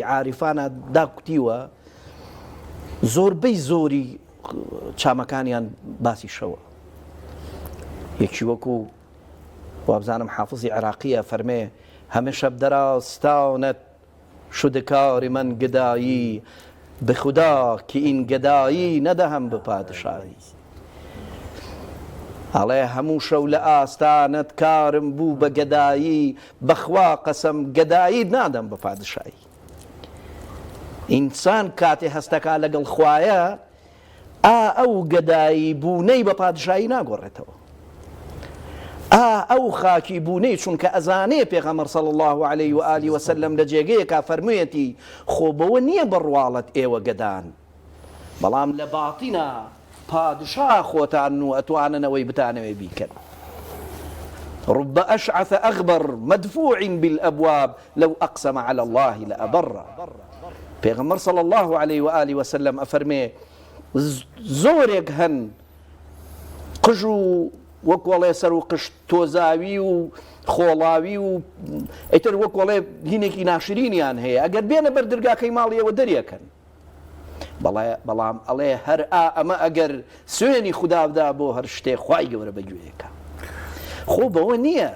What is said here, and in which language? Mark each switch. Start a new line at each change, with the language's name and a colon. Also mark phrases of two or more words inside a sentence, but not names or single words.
Central Kurdish: عاریفانە داکوتیوە زۆربەی زۆری چامەکانیان باسی شەوە یەکی وەکو وابزانم حافظی عراقیە فەرمێ
Persian: هەمێ شەب دەراستانت شودکاری من گدایی به خدا که این گدایی ندهم به پادشاهی
Central Kurdish: ئەڵێ هەموو شەو لە ئاستانت کارم بوو بە گەدایی بەخوا قەسەم گەدایی نادەم بە پادشایی ئینسان کاتێ هەستەکا لەگەڵ خوایە ئەو گەدایی بوونەی بە پادشایی ناگۆڕێتەوە ئەو خاکی بوونەی چونکە ئەزانێ پێغەمبەر
Arabic: صلی الله عليه و آله وسلم
Central Kurdish: لە جێگەیەکا فەرموویەتی خۆ بەوە نییە بڕواڵەت ئێوە گەدان بەڵام لە باتینە پادشا خۆتان و ئەتواننەوەی بتانەوەی بیکەن رب
Arabic: أشعث أغبر مدفوع بالأبواب لو أقسم على الله لأبر پێغەمبەر صلی الله عليه و آله وسلم
Central Kurdish: ئەفەرمێ زۆرێک هەن قژ و وەکوەڵێ سەر و قشت تۆزاوی و خۆڵاوی و ئەیتر وەکوەڵێ هینێکی ناشرینیان هەیە ئەگەر بێنە بەر دەرگاکەی ماڵیەوە دەریەکەن بەڵام ئەڵێ هەر ئەمە ئەگەر سوێنی خوددابدا بۆ هەر شتێ خوای گەورە بەگوێیەکە خۆ بەوە نییە